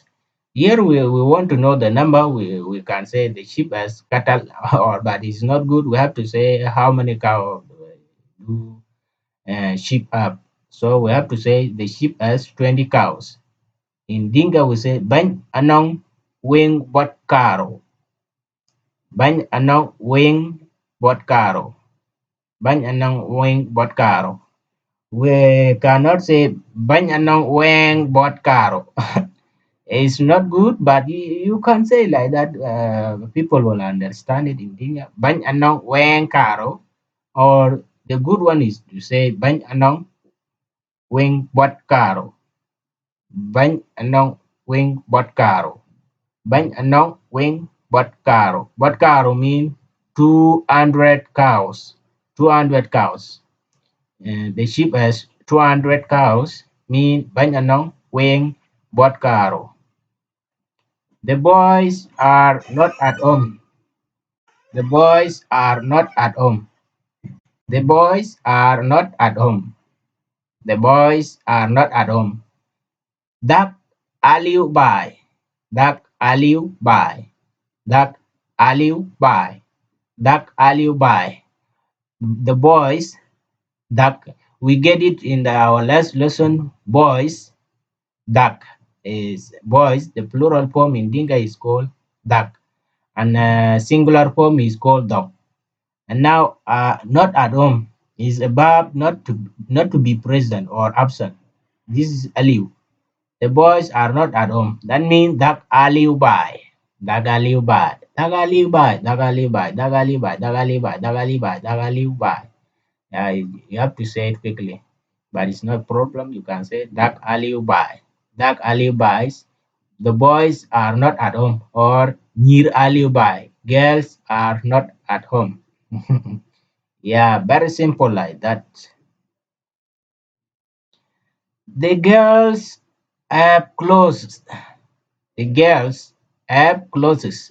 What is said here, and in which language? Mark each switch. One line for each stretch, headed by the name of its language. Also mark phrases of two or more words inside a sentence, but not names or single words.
English: Here we want to know the number. We can say the sheep has cattle, or but it's not good. We have to say how many cows do sheep have. So we have to say the sheep has 20 cows. In Dinka, we say
Dinka: bany anong wing bot karo. Bany anong wing bot karo. Bany anong wing bot karo.
English: We cannot say
Dinka: bany anong weng bot karo.
English: It's not good, but you can say like that. People will understand it in Dinga.
Dinka: Bany anong weng karo, or the good one is to say bany anong weng bot karo. Bany anong weng bot karo. Bany anong weng bot karo.
English: Bot karo mean 200 cows. 200 cows. The sheep has 200 cows, mean
Dinka: bany anong weng bot karo.
English: The boys are not at home. The boys are not at home. The boys are not at home. The boys are not at home.
Dinka: Dak aliu bai. Dak aliu bai. Dak aliu bai. Dak aliu bai.
English: The boys,
Dinka: dak,
English: we get it in our last lesson. Boys, dak is boys. The plural form in Dinka is called dak, and singular form is called dog. And now, not at home is a verb not to be present or absent. This is aliu. The boys are not at home. That means
Dinka: dak aliu bai. Dak aliu bai. Dak aliu bai. Dak aliu bai. Dak aliu bai. Dak aliu bai. Dak aliu bai. Dak aliu bai.
English: You have to say it quickly, but it's not a problem. You can say
Dinka: dak aliu bai. Dak aliu bai. The boys are not at home, or near alibi.
English: Girls are not at home. Yeah, very simple like that. The girls have clothes. The girls have clothes.